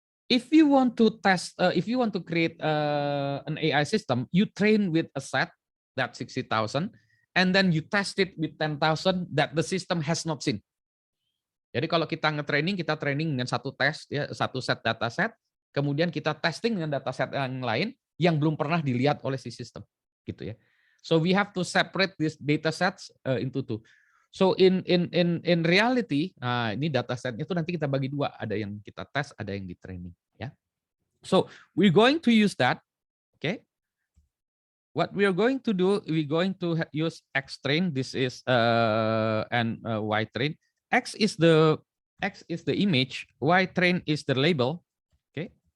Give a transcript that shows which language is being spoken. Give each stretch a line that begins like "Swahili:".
English: If you want to test, if you want to create an AI system, you train with a set that 60,000 and then you test it with 10,000 that the system has not seen.
Indonesian: Jadi kalau kita nge-training, kita training dengan satu tes, ya, satu set dataset, kemudian kita testing dengan dataset yang lain yang belum pernah dilihat oleh si sistem, gitu ya.
English: So we have to separate these data sets into two. So in reality,
Indonesian: ini data setnya itu nanti kita bagi dua, ada yang kita tes, ada yang di training, ya.
English: So we're going to use that, okay? What we are going to do, we're going to use X train. This is and Y train. X is the image, Y train is the label, okay?